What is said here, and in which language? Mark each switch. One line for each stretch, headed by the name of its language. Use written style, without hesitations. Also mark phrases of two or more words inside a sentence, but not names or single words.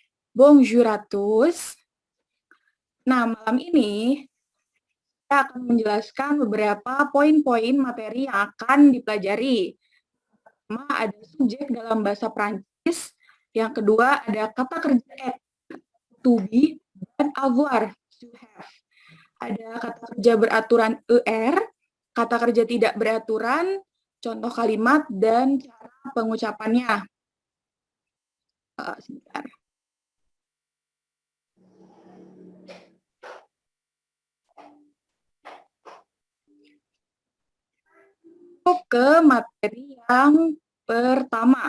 French: Bonjour à tous.
Indonesian: Nah, malam ini saya akan menjelaskan beberapa poin-poin materi yang akan dipelajari. Pertama, ada subjek dalam bahasa Prancis. Yang kedua, ada kata kerja être,
English: to be,
Indonesian: dan avoir,
English: to have.
Indonesian: Ada kata kerja beraturan er, kata kerja tidak beraturan, contoh kalimat, dan cara pengucapannya. Sebentar. Ke materi yang pertama.